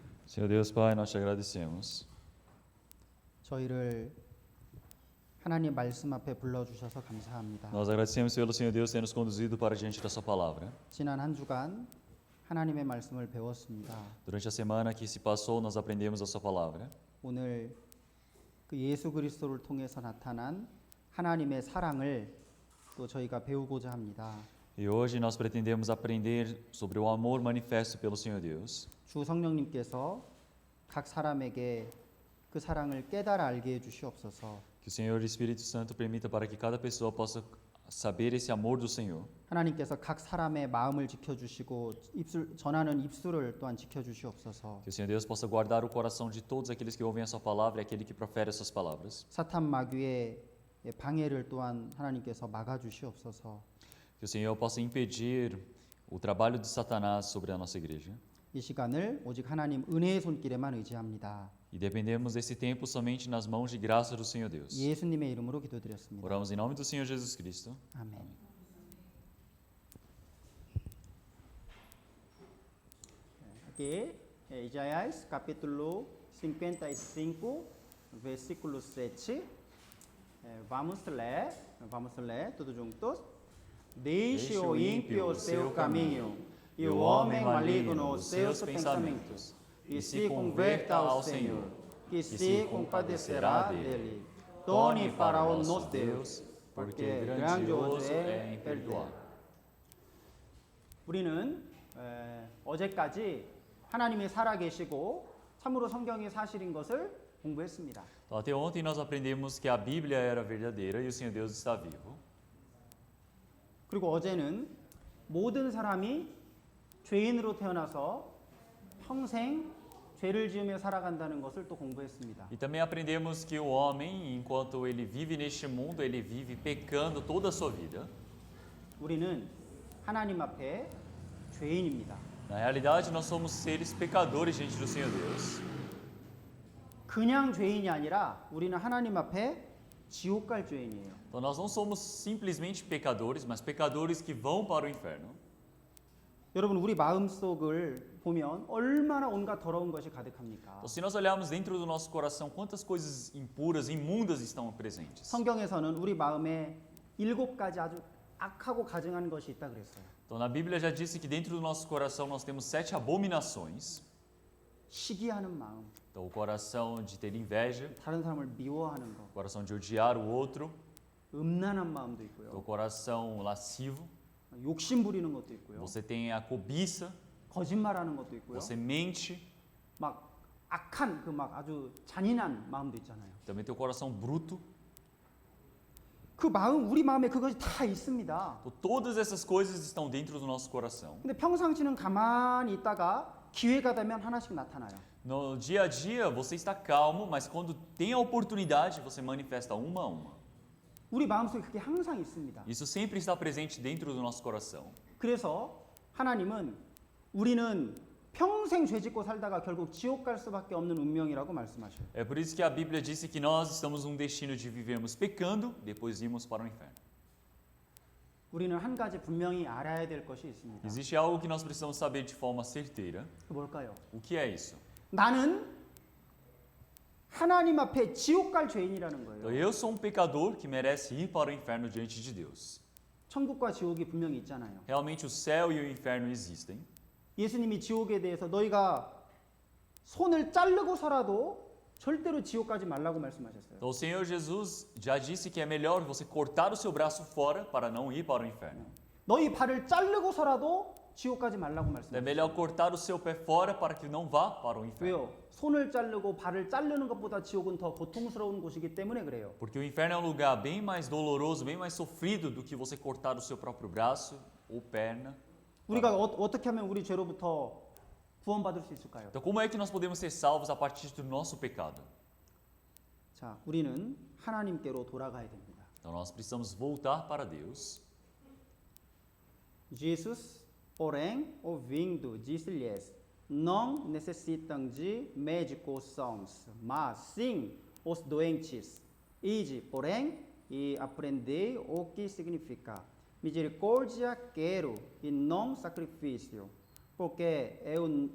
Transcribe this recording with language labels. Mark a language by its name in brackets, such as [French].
[Portuguese] Senhor Deus Pai, nós te agradecemos. [Korean] 저희를 하나님 말씀 앞에 불러주셔서 감사합니다. [Portuguese] Nós agradecemos pelo Senhor Deus ter nos conduzido para diante da sua palavra. [Korean] 지난 한 주간 하나님의 말씀을 배웠습니다. [Portuguese] Durante a semana que se passou, nós aprendemos a sua palavra. [Korean] 오늘 그 예수 그리스도를 통해서 나타난 하나님의 사랑을 또 저희가 배우고자 합니다. [Portuguese] E hoje nós pretendemos aprender sobre o amor manifesto pelo Senhor Deus. [Korean] 주 성령님께서 각 사람에게 그 사랑을 깨달아 알게 해 주시옵소서. [Portuguese] Que o Senhor Espírito Santo permita para que cada pessoa possa saber esse amor do Senhor. [Korean] 하나님께서 각 사람의 마음을 지켜주시고 전하는 입술을 또한 지켜주시옵소서. [Portuguese] Que o Senhor Deus possa guardar o coração de todos aqueles que ouvem a sua palavra e aquele que profere as suas palavras. [Korean] 사탄 마귀의 방해를 또한 하나님께서 막아주시옵소서. [Portuguese] Que o Senhor possa impedir o trabalho de Satanás sobre a nossa igreja. [Korean] 이 시간을 오직 하나님 은혜의 손길에만 의지합니다. [Portuguese] E dependemos desse tempo somente nas mãos de graça do Senhor Deus. [Korean] 예수님의 이름으로 기도드렸습니다. [Portuguese] Oramos em nome do Senhor Jesus Cristo. [Korean] 아멘. [Portuguese] Aqui, Isaías capítulo 55, versículo 7. Vamos ler tudo juntos. Deixe o ímpio o seu caminho e o homem maligno os seus pensamentos, e se converta ao Senhor, que se compadecerá dele. Torne para o nosso Deus, porque grandioso é em perdoar. [Korean] 우리는 어제까지 하나님이 살아계시고 참으로 성경이 사실인 것을 공부했습니다. [Portuguese] Então, até ontem nós aprendemos que a Bíblia era verdadeira e o Senhor Deus está vivo. [Korean] 그리고 어제는 모든 사람이 죄인으로 태어나서 평생 죄를 지으며 살아간다는 것을 또 공부했습니다. [Portuguese] E também aprendemos que o homem, enquanto ele vive neste mundo, ele vive pecando toda a sua vida. [Korean] 우리는 하나님 앞에 죄인입니다. [Portuguese] Na realidade, nós somos seres pecadores diante do Senhor Deus. [Korean] 그냥 죄인이 아니라 우리는 하나님 앞에 지옥 갈 죄인이에요. [Portuguese] Então, nós não somos simplesmente pecadores, mas pecadores que vão para o inferno. [Korean] 여러분 우리 마음속을 보면 얼마나 온갖 더러운 것이 가득합니까? [Portuguese] Então, se nós olharmos dentro do nosso coração, quantas coisas impuras, imundas estão presentes. [Korean] 성경에서는 우리 마음에 7가지 아주 악하고 가증한 것이 있다 그랬어요. [Portuguese] Então, na Bíblia já disse que dentro do nosso coração nós temos 7 abominações. [Korean] 시기하는 마음, [Portuguese] Então, o coração de ter inveja, [Korean] 다른 사람을 미워하는 것, [Portuguese] o coração de odiar o outro, [Korean] 음란한 마음도 [Portuguese] o [Korean] 있고요. [Portuguese] coração lascivo. [Korean] 욕심 부리는 것도 있고요. [Portuguese] Você tem a cobiça, [Korean] 거짓말하는 것도 있고요. [Portuguese] você mente. [Korean] 막 악한 그 막 아주 잔인한 마음도 있잖아요. [Portuguese] Também tem o coração bruto. [Korean] 그 마음 우리 마음에 그것이 다 있습니다. [Portuguese] Então, todas essas coisas estão dentro do nosso coração. [Korean] 근데 평상시는 가만히 있다가 기회가 되면 하나씩 나타나요. [Portuguese] No dia a dia você está calmo, mas quando tem a oportunidade você manifesta uma a uma. [Korean] 우리 마음속에 그게 항상 있습니다. [Portuguese] Isso sempre está presente dentro do nosso coração. [Korean] 그래서 하나님은 우리는 평생 죄짓고 살다가 결국 지옥 갈 수밖에 없는 운명이라고 말씀하셔요. [Portuguese] É por isso que a Bíblia disse que nós estamos num destino de vivermos pecando, depois irmos para o inferno. [Korean] 우리는 한 가지 분명히 알아야 될 것이 있습니다. [Portuguese] Existe algo que nós precisamos saber de forma certeira. [Korean] 그 뭘까요? [Portuguese] O que é isso? [Korean] 나는 하나님 앞에 지옥 갈 죄인이라는 [Portuguese] Então, [Korean] 거예요. [Portuguese] eu sou um pecador que merece ir para o inferno diante de Deus. [Korean] 천국과 지옥이 분명히 있잖아요. [Portuguese] Realmente o céu e o inferno existem. [Korean] 예수님이 지옥에 대해서 너희가 손을 자르고서라도 절대로 지옥 가지 말라고 말씀하셨어요. [Portuguese] Então o Senhor Jesus já disse que é melhor você cortar o seu braço fora para não ir para o inferno. [Korean] 너희 발을 자르고서라도 지옥 가지 말라고 [Portuguese] É [Korean] 말씀하셨어요. [Portuguese] melhor cortar o seu pé fora para que não vá para o inferno. [Korean] 왜요? 손을 자르고 발을 자르는 것보다 지옥은 더 고통스러운 곳이기 때문에 그래요. [Portuguese] Porque o inferno é um lugar bem mais doloroso, bem mais sofrido do que você cortar o seu próprio braço ou perna. [Korean] 우리가 어떻게 하면 우리 죄로부터 구원받을 수 있을까요? [Portuguese] Então como é que nós podemos ser salvos a partir do nosso pecado? [Korean] 자, 우리는 하나님께로 돌아가야 됩니다. [Portuguese] Então nós precisamos voltar para Deus. Jesus, porém, ouvindo, disse-lhes: Não necessitam de médicos sãos, mas sim os doentes. Ide, porém, e aprendei o que significa misericórdia quero e não sacrifício, porque eu